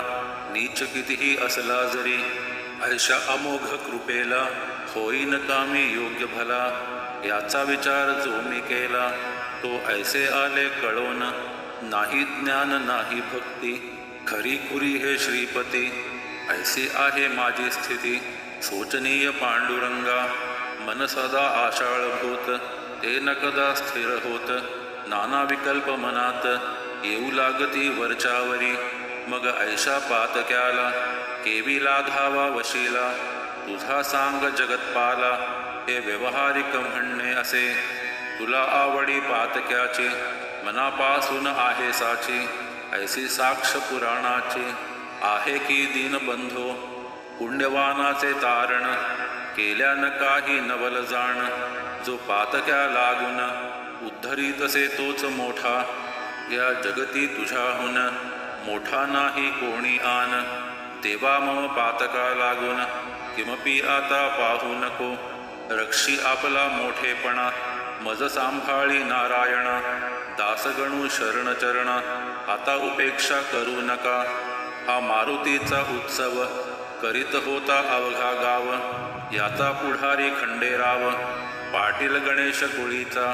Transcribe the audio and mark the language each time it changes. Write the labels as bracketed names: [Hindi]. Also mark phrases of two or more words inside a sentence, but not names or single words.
[Marathi] नीच कितीही असला जरी ऐशा अमोघ कृपेला, होईन कामी योग्य भला. याचा विचार जो मी केला तो ऐसे आले कळोन. नाही ज्ञान नाही भक्ती खरी खुरी हे श्रीपती. ऐसी आहे माझी स्थिती शोचनीय पांडुरंगा. मन सदा आशाळभूत ते न कदा स्थिर होत. नाना विकल्प मनात येऊ लागती वरच्यावरी. मग ऐशा पातक्याला केविला धावा वशीला. तुझा सांग जगतपाला हे व्यवहारिक म्हणणे असे. तुला आवडी पातक्याची मनापासून आहे साची. ऐसी साक्ष पुराणाची आहे की दीनबंधो. पुण्यवानाचे तारण केल्यान काही नवल जाण. जो पातक्या लागून उद्धरीतसे तोच मोठा. या जगती तुझ्याहून मोठा नाही कोणी आन. देवा मम पातका लागून किमपि आता पाहू नको. रक्षी आपला मोठेपणा मज सांभाळी नारायणा. दासगणू शरण चरण आता उपेक्षा करू नका. हा मारुतीचा उत्सव करीत होता अवघा गाव. याचा पुढारी खंडेराव पाटील गणेश कुळीचा.